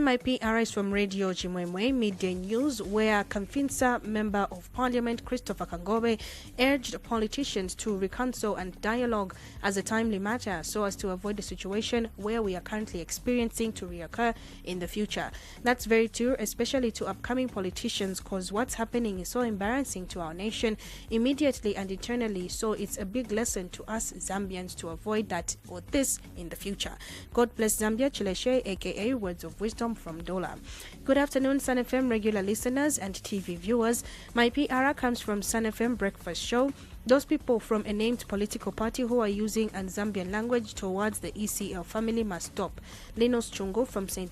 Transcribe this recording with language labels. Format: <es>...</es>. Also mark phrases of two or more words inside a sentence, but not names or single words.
<en>My PR is from Radio Chimwemwe Midday News, where Kamfinsa Member of Parliament Christopher Kangobe urged politicians to reconcile and dialogue as a timely matter so as to avoid the situation where we are currently experiencing to reoccur in the future. That's very true, especially to upcoming politicians, because what's happening is so embarrassing to our nation immediately and eternally. So it's a big lesson to us Zambians to avoid that or this in the future. God bless Zambia. Chileshe, aka Words of Wisdom from Dola. Good afternoon, Sun FM regular listeners and TV viewers. My PR comes from Sun FM Breakfast Show. Those people from a named political party who are using Zambian language towards the ECL family must stop. Linus Chungo from St.</en>